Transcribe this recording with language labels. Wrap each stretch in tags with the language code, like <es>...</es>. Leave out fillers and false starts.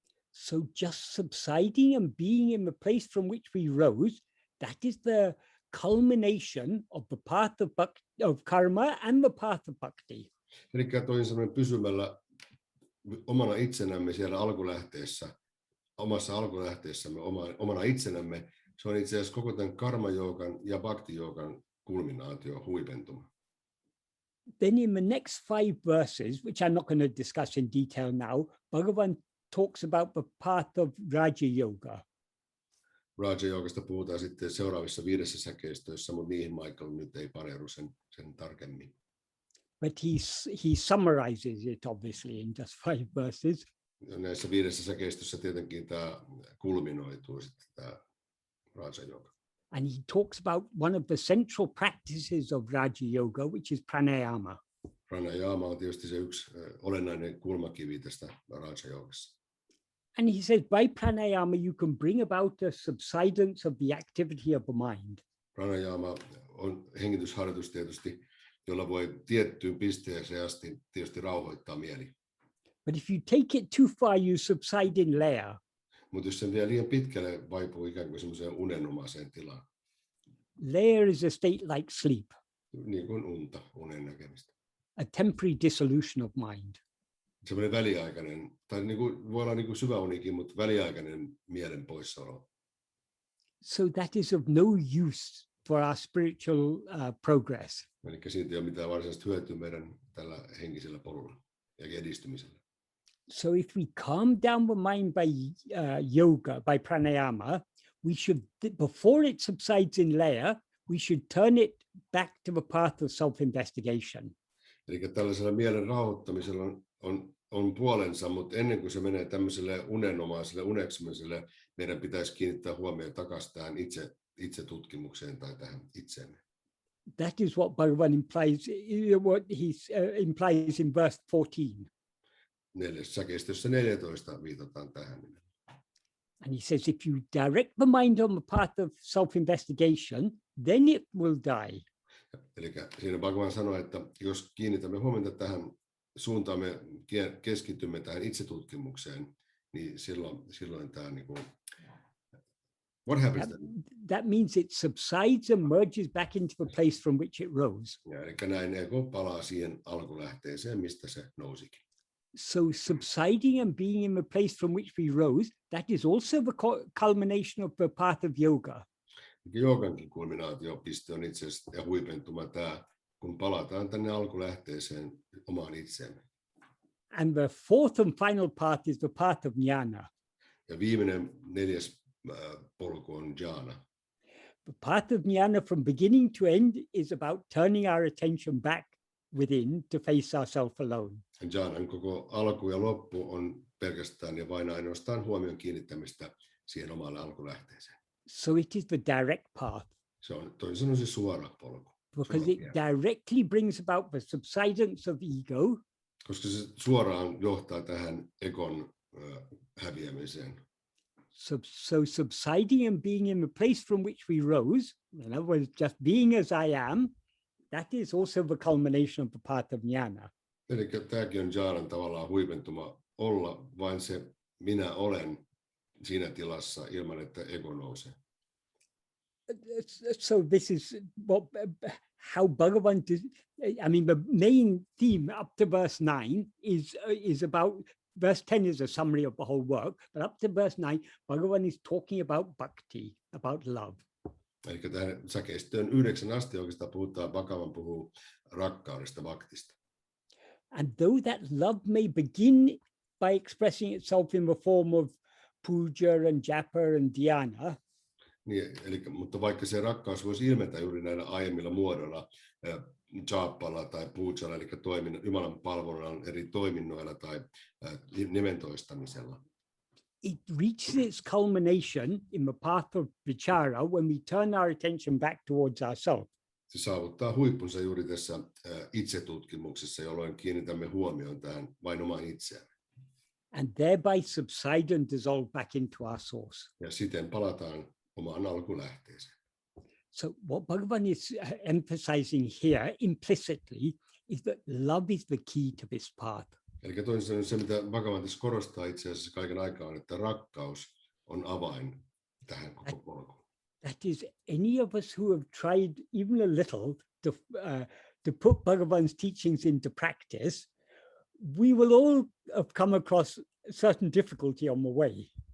<en>So just subsiding and being in the place from which we rose, that is the culmination of the path of karma and the path of bhakti.</en> <fi>Eli toisin sanoen pysymällä omana itsenämme siellä alkulähteessä, omassa alkulähteessämme, omana itsenämme, se on itse asiassa koko tämän karma-joogan ja bhakti-joogan kulminaatio, huipentuma.</fi> <en>Then in the next 5 verses, which I'm not going to discuss in detail now, Bhagavan talks about the path of raja yoga.</en> <fi>Raja-joogasta puhutaan sitten seuraavissa 5 säkeistöissä, mutta niihin Michael nyt ei paneudu sen tarkemmin.</fi> <en>But he summarizes it obviously in just 5 verses.</en> <fi>Näissä 5 säkeistössä tietenkin tämä kulminoituu sitten tämä raja-jooga.</fi> <en>And he talks about one of the central practices of raja yoga, which is pranayama.</en> <fi>Pranayama on tietysti se yksi olennainen kulmakivi tästä raja-joogassa.</fi> <en>And he says, by pranayama, you can bring about a subsidence of the activity of the mind.</en> <fi>Pranayama on hengitysharjoitus tietysti, jolla voi tiettyyn pisteeseen asti tietysti rauhoittaa mieli.</fi> <en>But if you take it too far, you subside in layer.</en> <fi>Mutta jos sen vie liian pitkälle, vaipuu ikään kuin semmoiseen unenomaiseen tilaan.</fi> <en>Layer is a state like sleep.</en> <fi>Niin kuin unen näkemistä.</fi> <en>A temporary dissolution of mind.</en> <fi>Semmoinen väliaikainen, tai niin kuin, voi olla niin kuin syvä unikin, mutta väliaikainen mielen poissaolo.</fi> <en>So that is of no use for our spiritual progress.</en> <fi>Eli siitä ei ole mitään varsinaista hyötyä meidän tällä henkisellä polulla ja edistymisellä.</fi> <en>So if we calm down the mind by yoga, by pranayama, we should, before it subsides in layer, we should turn it back to the path of self-investigation.</en> <fi>Eli tällaisella mielen rauhoittamisella on puolensa, mutta ennen kuin se menee tämmöiselle unenomaiselle uneksumiselle, meidän pitäisi kiinnittää huomioon takaisin tähän itsetutkimukseen tai tähän itseemme.</fi> <en>That is what Bhagavan implies, what he implies in verse 14.</en> <fi>Säkeistössä 14 viitataan tähän.</fi> <en>And he says, if you direct the mind on the path of self-investigation, then it will die.</en> <fi>Eli siinä Bhagavan sanoi, että jos kiinnitämme huomiota tähän suuntaan, me keskitymme tähän itsetutkimukseen, niin silloin tämä niin kuin,</fi> <en>what happens then? That means it subsides and merges back into the place from which it rose.</en> <fi>Ja, eli näin ego palaa siihen alkulähteeseen, mistä se nousikin.</fi> <en>So subsiding and being in the place from which we rose, that is also the culmination of the path of yoga.</en> <fi>Joogankin kulminaatiopiste on itse asiassa ja huipentuma tämä, kun palataan tänne alkulähteeseen omaan itseemme.</fi> <en>And the fourth and final part is the path of jnana.</en> <fi>Ja viimeinen 4. polku on jhana.</fi> <en>The path of jnana from beginning to end is about turning our attention back within to face ourselves alone.</en> <fi>Jhanan koko alku ja loppu on pelkästään ja vain ainoastaan huomion kiinnittämistä siihen omalle alkulähteeseen.</fi> <en>So it is the direct path.</en> <fi>Se on toisin sanoen se suora polku.</fi> <en>Because it directly brings about the subsidence of ego.</en> <fi>Koska se suoraan johtaa tähän egon häviämiseen.</fi> <en>So subsiding and being in the place from which we rose, in other words, just being as I am, that is also the culmination of the path of jnana.</en> <fi>Eli tämäkin on jhanan tavallaan huipentuma, olla vain se minä olen siinä tilassa ilman, että ego nousee.</fi> <en>So this is how Bhagavan does, I mean, the main theme up to verse 9 is about, verse 10 is a summary of the whole work, but up to verse 9, Bhagavan is talking about bhakti, about love.</en> <fi>Eli tähän säkeistöön 9 asti oikeastaan Bhagavan puhuu rakkaudesta, bhaktista.</fi> <en>And though that love may begin by expressing itself in the form of puja and japa and dhyana,</en> <fi>Niin, mutta vaikka se rakkaus voisi ilmetä juuri näillä aiemmilla muodoilla, japalla tai pujalla, eli Jumalan palvelun eri toiminnoilla tai nimen toistamisella.</fi> <en>It reaches its culmination in the path of vichara when we turn our attention back towards ourselves.</en> <fi>Se saavuttaa huippunsa juuri tässä itsetutkimuksessa, jolloin kiinnitämme huomioon tähän vain omaan itseään.</fi> <en>And thereby subside and dissolve back into our source.</en> <fi>Ja siten palataan omaan alkulähteeseen.</fi> <en>So what Bhagavan is emphasizing here implicitly is that love is the key to this path.</en> <fi>Eli toisin sanoen se, mitä Bhagavan tässä korostaa itse asiassa kaiken aikaa, on, että rakkaus on avain tähän koko polkuun.</fi> <en>That is, any of us who have tried even a little to put Bhagavan's teachings into practice, we will all have come across certain difficulty on the way.</en>